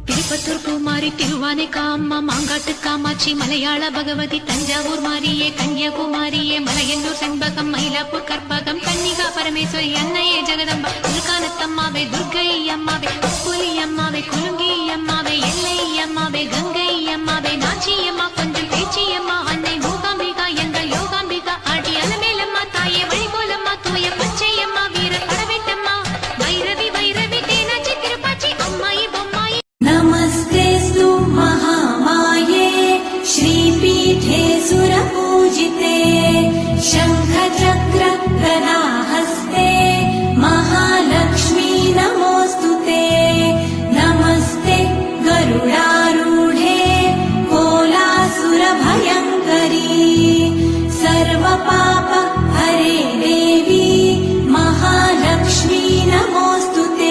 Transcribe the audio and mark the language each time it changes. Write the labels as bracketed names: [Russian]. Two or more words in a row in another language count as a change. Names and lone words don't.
[Tamil] திருப்பத்தூர் பூமாரி, திருவானைக்காம்மா, மாங்காட்டு காமாட்சி, மலையாள பகவதி, தஞ்சாவூர் மாரியே, கன்னியாகுமாரியே, மலையன்னூர் செண்பகம், மயிலாப்பூர் கற்பகம், கன்னிகா பரமேஸ்வரி, அன்னையே ஜெகதம்பா, திருக்கானத்தம்மாவே, துர்க்கை அம்மாவே, புலி அம்மாவே, குலுங்கி அம்மாவே, எல்லை அம்மாவே, கங்கை அம்மாவே, நாச்சி அம்மா, கொஞ்சம் பேச்சி அம்மா, அன்னை மூகாம்பிகா எங்கள் யோகாம்பிகா, ஆடி அலமேலம்மா, தாயே வழிபோலம்மா, தூய பச்சை அம்மா, வீர படவேட்டம்மா, வைரவி வைரவி, தேனாச்சி திருப்பாச்சி, அம்மாயி பொம்மாயி. [Sanskrit] नमस्तेस्तु महामाये श्रीपीठे सुरपूजिते शङ्खचक्र गदाहस्ते महालक्ष्मी नमोऽस्तुते। नमस्ते गरुडारूढे कोलासुरभयङ्करी सर्वपाप हरे देवी महालक्ष्मी नमोऽस्तुते।